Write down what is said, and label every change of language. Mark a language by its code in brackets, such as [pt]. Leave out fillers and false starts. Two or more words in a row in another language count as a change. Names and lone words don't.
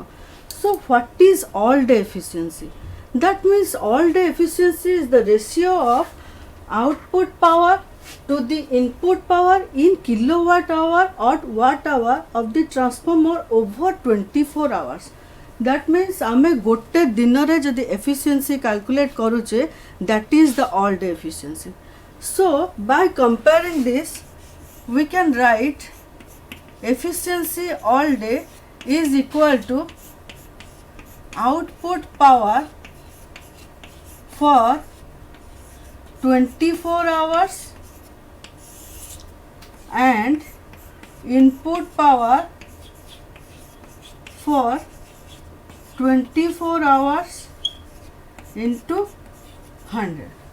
[en] So what is all day efficiency? That means all day efficiency is the ratio of output power to the input power in kilowatt hour or watt hour of the transformer over 24 hours. That means [or] ଆମେ ଗୋଟେ ଦିନ ରେ ଯଦି [en] efficiency calculate करूचे, that is the all day efficiency. So by comparing this, we can write efficiency all day is equal to output power for 24 hours and input power for 24 hours into 100.